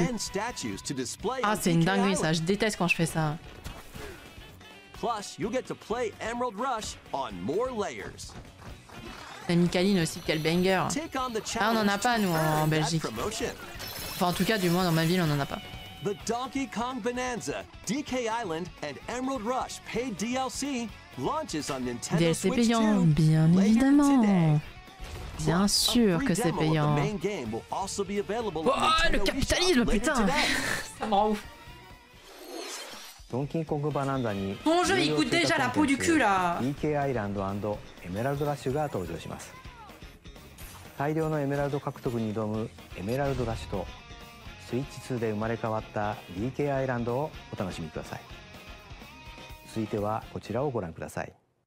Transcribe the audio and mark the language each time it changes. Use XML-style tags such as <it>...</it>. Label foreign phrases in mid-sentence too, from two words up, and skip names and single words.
<fr>Ah, c'est une dinguerie ça, je déteste quand je fais ça. La Micaline aussi, quel banger. Ah, on en a pas nous en Belgique. Enfin en tout cas du moins dans ma ville on en a pas.</fr> <en>The Donkey Kong Bonanza, DK Island and Emerald Rush paid DLC launches on Nintendo DLC Switch 2</en> <fr>payant, bien évidemment. Bien sûr que c'est payant. Oh, le capitalisme, putain. Ça me rend ouf. Ton jeu, il coûte déjà la peau du cul, là.</fr> <ja>DK Island & Emerald Rush が登場します。大量のエメラルド獲得に挑むエメラルドラッシュとスイッチ2で生まれ変わった DK アイランドをお楽しみください。続いてはこちらをご覧ください。</ja>